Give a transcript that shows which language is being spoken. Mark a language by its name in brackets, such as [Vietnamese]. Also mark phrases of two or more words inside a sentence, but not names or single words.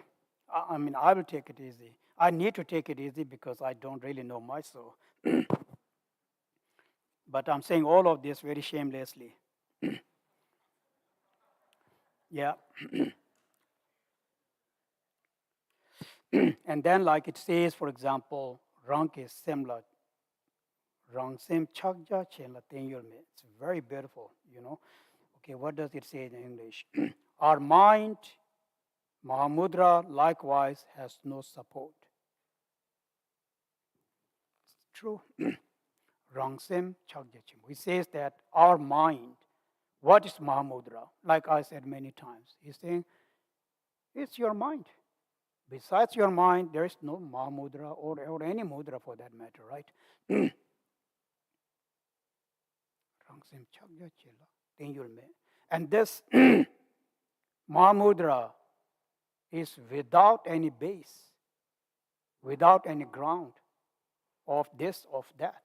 [English] I mean, I will take it easy. I need to take it easy because I don't really know much, so. But I'm saying all of this very shamelessly. Yeah. And then, like it says, for example, rank is similar. [Tibetan] Rang sim chakja chenla tenyul me. [English] It's very beautiful, you know. Okay, what does it say in English? Our mind, Mahamudra, likewise has no support. It's true. [Tibetan] Rang sim chakja chem. [English] He says that our mind, what is Mahamudra? Like I said many times, he's saying it's your mind. Besides your mind, there is no Mahamudra or any mudra for that matter, right? And this Mahamudra is without any base, without any ground of this, of that.